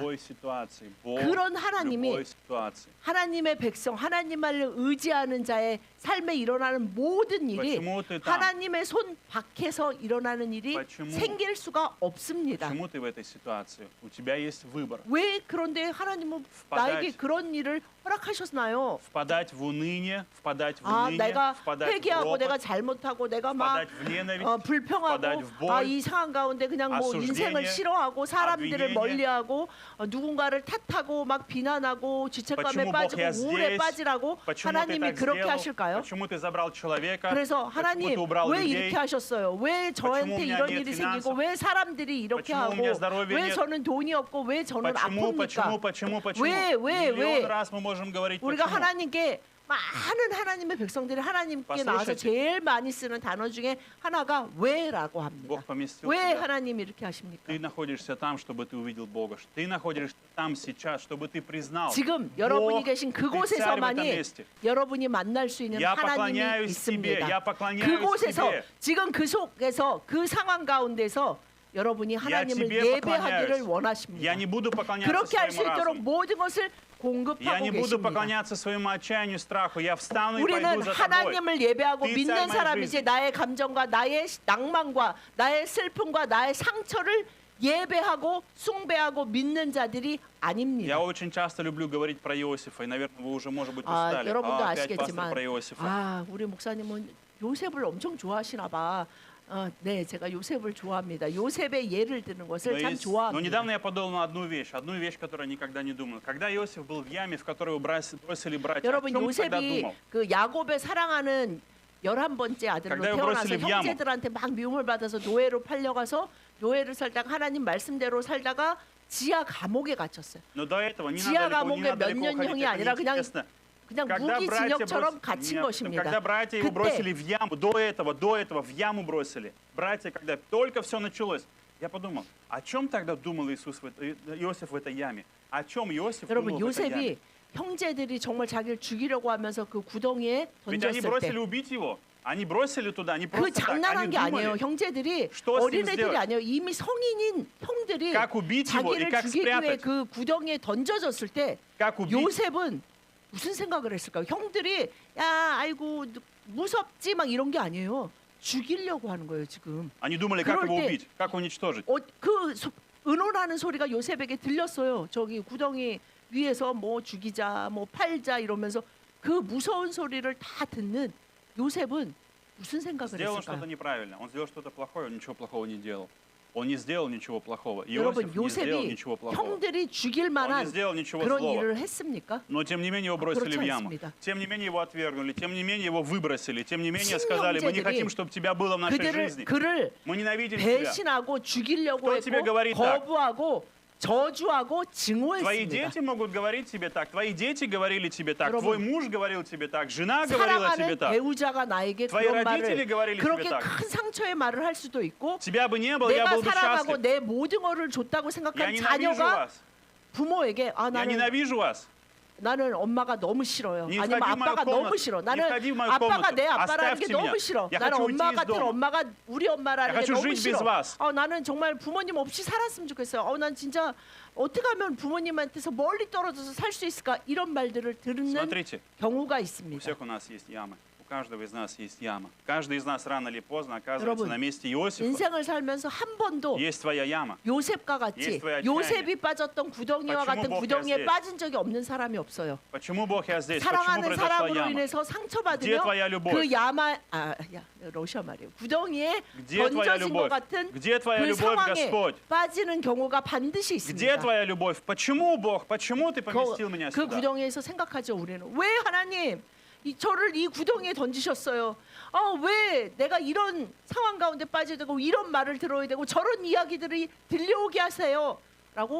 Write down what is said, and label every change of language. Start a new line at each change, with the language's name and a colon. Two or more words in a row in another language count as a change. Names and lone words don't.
Russian: любой ситуации. Бог
Korean: 그런
Russian: в
Korean: 하나님이
Russian: любой ситуации.
Korean: 하나님의 백성, 하나님을 의지하는 자의 삶에 일어나는 모든 일이
Russian: Почему ты там?
Korean: 하나님의 손 밖에서 일어나는 일이
Russian: Почему?
Korean: 생길 수가 없습니다.
Russian: Почему ты в этой ситуации? У тебя есть выбор.
Korean: 왜 그런데 하나님은 나에게 그런 일을 허락하셨나요?
Russian: Впадать в уныние, впадать в уныние,
Korean: 내가
Russian: впадать в
Korean: 회개하고 내가
Russian: ропот,
Korean: 잘못하고 내가 막
Russian: впадать в ненависть, впадать
Korean: 불평하고
Russian: в боль,
Korean: 이 상황 가운데 그냥 뭐
Russian: осуждение,
Korean: 인생을 싫어하고 사람들을
Russian: обвинение.
Korean: 멀리하고 누군가를 탓하고 막 비난하고 죄책감에
Russian: Почему Бог
Korean: 빠지고
Russian: я
Korean: 우울에
Russian: здесь?
Korean: 빠지라고
Russian: Почему ты
Korean: 하나님이
Russian: так
Korean: 그렇게
Russian: сделал?
Korean: 하실까요?
Russian: Почему ты забрал человека?
Korean: 그래서
Russian: Почему
Korean: 하나님
Russian: ты убрал
Korean: 왜
Russian: людей?
Korean: 이렇게 하셨어요? 왜 저한테
Russian: у меня
Korean: 이런
Russian: нет
Korean: 일이
Russian: финансов?
Korean: 생기고 왜 사람들이 이렇게
Russian: Почему у
Korean: 하고
Russian: меня здоровья
Korean: 왜
Russian: нет?
Korean: 저는 돈이 없고 왜 저는
Russian: Почему?
Korean: 아픕니까? 왜? 왜?
Russian: Миллион раз мы можем говорить
Korean: 우리가
Russian: почему.
Korean: 하나님께 많은 하나님의 백성들이 하나님께 나와서
Russian: послушайте.
Korean: 제일 많이 쓰는 단어 중에 하나가 왜라고 합니다.
Russian: Бог поместил
Korean: 왜
Russian: тебя.
Korean: 하나님 이렇게 하십니까?
Russian: Ты находишься там, чтобы ты увидел Бога. Ты находишься там сейчас, чтобы ты признал.
Korean: 지금 여러분이
Russian: Бог,
Korean: 계신
Russian: ты царь в этом
Korean: 그곳에서만이
Russian: месте.
Korean: 여러분이 만날 수 있는
Russian: Я
Korean: 하나님이
Russian: поклоняюсь тебе,
Korean: 있습니다.
Russian: я поклоняюсь
Korean: 그곳에서
Russian: тебе.
Korean: 지금 그 속에서 그 상황 가운데서 여러분이 하나님을
Russian: тебе
Korean: 예배하기를
Russian: поклоняюсь.
Korean: 원하십니다.
Russian: Я не буду поклоняться
Korean: 그렇게 할 수
Russian: своему
Korean: 있도록
Russian: разуму.
Korean: 모든 것을
Russian: Я
Korean: 공급하고
Russian: не буду
Korean: 계십니다.
Russian: поклоняться своему отчаянию, страху. Я встану и
Korean: 우리는
Russian: пойду за тобой.
Korean: 하나님을 예배하고 네 믿는 삶의 사람이지
Russian: жизни.
Korean: 나의 감정과 나의 낭만과 나의 슬픔과 나의 상처를 예배하고 숭배하고 믿는 자들이 아닙니다.
Russian: Я очень часто люблю говорить про Иосифа, и, наверное, вы уже, может быть, устали.
Korean: 여러분도
Russian: Опять пастор
Korean: 아시겠지만
Russian: про Иосифа.
Korean: 우리 목사님은 요셉을 엄청 좋아하시나 봐. 네, 제가 요셉을 좋아합니다. 요셉의 예를 드는 것을 참
Russian: Но
Korean: 좋아합니다.
Russian: недавно я подумал на одну вещь, которую я никогда не думал. Когда Иосиф был в яме, в которую его бросили братья, о
Korean: 여러분
Russian: чем ты тогда
Korean: 요셉이
Russian: думал?
Korean: 그 야곱의 사랑하는 11번째 아들로
Russian: когда его
Korean: 태어나서
Russian: бросили в яму.
Korean: 형제들한테 막 미움을 받아서 노예로 팔려가서 노예를 살다가 하나님 말씀대로 살다가 지하 감옥에 갇혔어요.
Russian: Но до этого не
Korean: 지하
Russian: надо
Korean: 감옥에 몇
Russian: далеко
Korean: 년
Russian: уходить,
Korean: 형이
Russian: это
Korean: 아니라 그냥
Russian: неинтересно.
Korean: 그냥
Russian: Когда
Korean: 무기
Russian: братья
Korean: 진역처럼 갇힌
Russian: Нет,
Korean: 것입니다.
Russian: когда братья его
Korean: 그때
Russian: бросили в яму, до этого в яму бросили. Братья, когда только все началось, я подумал, о чем тогда думал Иосиф в этой яме? О чем Иосиф
Korean: 여러분
Russian: думал в этой яме?
Korean: 요셉이 형제들이 정말 자기를 죽이려고 하면서 그 구덩이에
Russian: Ведь они
Korean: 던졌을
Russian: бросили
Korean: 때
Russian: убить его. Они бросили туда, они
Korean: 그
Russian: просто так,
Korean: 장난한
Russian: они
Korean: 게 아니에요.
Russian: думали,
Korean: 형제들이
Russian: что с ним
Korean: 어린애들이
Russian: сделать?
Korean: 아니에요. 이미 성인인 형들이
Russian: как убить его и
Korean: 자기를
Russian: как
Korean: 죽이기 위해
Russian: спрятать.
Korean: 그 구덩이에 던져졌을 때
Russian: Как убить.
Korean: 요셉은 무슨 생각을 했을까요? 형들이 야 아이고 무섭지 막 이런 게 아니에요. 죽이려고 하는 거예요 지금.
Russian: Они думали, как
Korean: 그럴
Russian: его
Korean: 때
Russian: убить, как уничтожить.
Korean: 그 은혼하는 소리가 요셉에게 들렸어요. 저기 구덩이 위에서 뭐 죽이자, 뭐 팔자 이러면서 그 무서운 소리를 다 듣는 요셉은 무슨 생각을
Russian: Сделал что-то
Korean: 했을까요?
Russian: неправильно, он сделал что-то плохое, он ничего плохого не делал. Он не сделал ничего плохого.
Korean: 여러분
Russian: Иосиф не сделал
Korean: 요셉이
Russian: ничего плохого.
Korean: 형들이 죽일
Russian: Он не
Korean: 만한
Russian: сделал ничего
Korean: 그런
Russian: злого.
Korean: 일을 했습니까?
Russian: Но тем не менее его бросили
Korean: 그렇지
Russian: в яму.
Korean: 않습니다.
Russian: Тем не менее его отвергнули. Тем не менее его выбросили. Тем не менее сказали, мы не хотим, чтобы тебя было в нашей жизни.
Korean: 그를
Russian: Мы ненавидим тебя.
Korean: 배신하고 죽이려고
Russian: Кто тебе
Korean: 했고
Russian: говорит так?
Korean: 거부하고 저주하고
Russian: Твои
Korean: 증오했습니다.
Russian: дети могут говорить тебе так. Твои дети говорили тебе так.
Korean: 여러분,
Russian: Твой муж говорил тебе так. Жена говорила тебе
Korean: 사랑하는
Russian: так.
Korean: 배우자가 나에게
Russian: твои
Korean: 그런
Russian: родители
Korean: 말을
Russian: говорили
Korean: 그렇게
Russian: тебе так.
Korean: 큰 상처의 말을 할 수도 있고
Russian: Тебя бы не было, я
Korean: 내가
Russian: был бы
Korean: 사랑하고
Russian: счастлив.
Korean: 내 모든 것을 줬다고
Russian: Я
Korean: 생각한
Russian: ненавижу
Korean: 자녀가
Russian: вас.
Korean: 부모에게 아
Russian: Я nенавижу вас.
Korean: 나는 엄마가 너무 싫어요.
Russian: Не
Korean: 아니면
Russian: входи в мою
Korean: 아빠가
Russian: комнату.
Korean: 너무 싫어.
Russian: Не
Korean: 나는
Russian: входи в мою
Korean: 아빠가
Russian: комнату.
Korean: 내 아빠라는 게
Russian: Оставьте
Korean: 너무
Russian: меня.
Korean: 싫어.
Russian: Я
Korean: 나는
Russian: хочу
Korean: 엄마
Russian: уйти из
Korean: 같은
Russian: дома.
Korean: 엄마가 우리 엄마라는
Russian: Я
Korean: 게
Russian: хочу
Korean: 너무
Russian: жить без
Korean: 싫어.
Russian: вас.
Korean: 나는 정말 부모님 없이 살았으면 좋겠어요. 난 진짜 어떻게 하면 부모님한테서 멀리 떨어져서 살 수 있을까 이런 말들을 듣는
Russian: Смотрите,
Korean: 경우가
Russian: у
Korean: 있습니다.
Russian: всех у нас есть ямы. У каждого из нас есть яма. Каждый из нас рано или поздно оказывается
Korean: 여러분,
Russian: на месте Иосифа.
Korean: 인생을 살면서 한 번도
Russian: Есть твоя яма.
Korean: 요셉과 같이
Russian: есть твоя
Korean: 요셉이 빠졌던 구덩이와
Russian: почему
Korean: 같은
Russian: Бог
Korean: 구덩이에
Russian: я здесь?
Korean: 빠진 적이 없는 사람이 없어요.
Russian: Почему Бог я здесь? Почему
Korean: 사랑하는
Russian: произошла
Korean: 사람으로
Russian: яма?
Korean: 인해서
Russian: Где
Korean: 상처받으며
Russian: твоя любовь?
Korean: 그 야마 러시아 말이에요. 구덩이에
Russian: Где твоя
Korean: 던져진 것
Russian: любовь?
Korean: 같은
Russian: Где твоя
Korean: 그
Russian: любовь,
Korean: 상황에
Russian: Господь?
Korean: 빠지는 경우가 반드시
Russian: Где
Korean: 있습니다.
Russian: твоя любовь? Почему, Бог? Почему ты поместил меня
Korean: 그
Russian: сюда?
Korean: 구덩이에서 생각하죠. 우리는 왜 하나님 저를 이 구덩이에 던지셨어요. 왜 내가 이런 상황 가운데 빠져야 되고 이런 말을 들어야 되고 저런 이야기들이 들려오게 하세요.라고